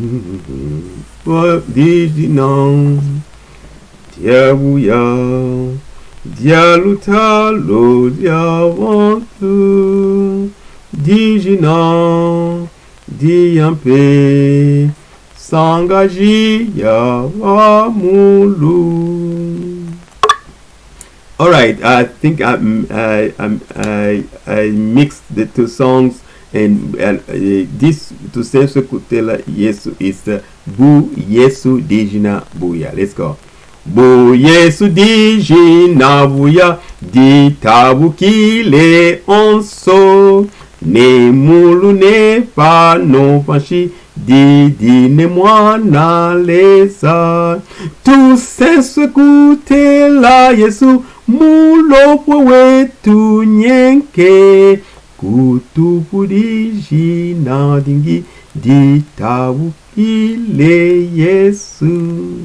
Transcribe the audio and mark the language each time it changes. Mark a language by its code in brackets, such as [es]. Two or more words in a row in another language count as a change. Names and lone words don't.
[lu] Dijina dia buya, dia lutalo, dia vantu, dijina, dyampe, sangaji ya mulu. [en] All right, I think I mixed the two songs, and this [lu] to senso kutela Yesu [en] is [lu] Bu-Yesu dijina buya. [en] Let's go. [lu] Bu-Yesu dijina buya ditabukile onso. Ne mulu ne pa no panshi didine mwana Leza. Tu senso kutela Yesu mulopwe wetu nyenke. Kutupudiji na dingi ditawukile Yesu.